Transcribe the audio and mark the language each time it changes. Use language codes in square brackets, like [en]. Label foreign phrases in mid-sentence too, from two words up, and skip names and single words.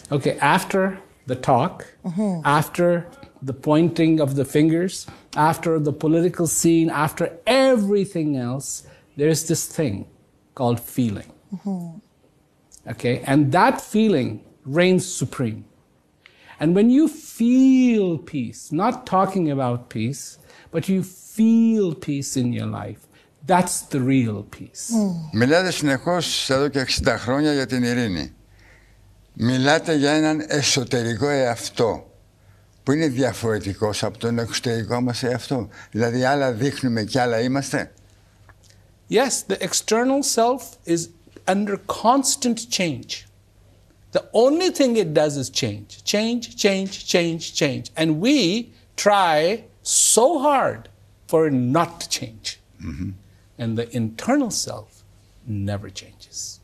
[en] Okay, after the talk, after the pointing of the fingers, after the political scene, after everything else, there's this thing called feeling. Okay, and that feeling reigns supreme. And when you feel peace, not talking about peace, but you feel peace in your life, that's the real peace. [el] Μιλάτε συνεχώς εδώ και 60 χρόνια για την ειρήνη. Μιλάτε για έναν εσωτερικό εαυτό που είναι διαφορετικός από τον εξωτερικό μας εαυτό. Δηλαδή άλλα δείχνουμε και άλλα είμαστε. [en] Yes, the external self is under constant change. The only thing it does is change, change, change, change, change. And we try so hard for it not to change. And the internal self never changes.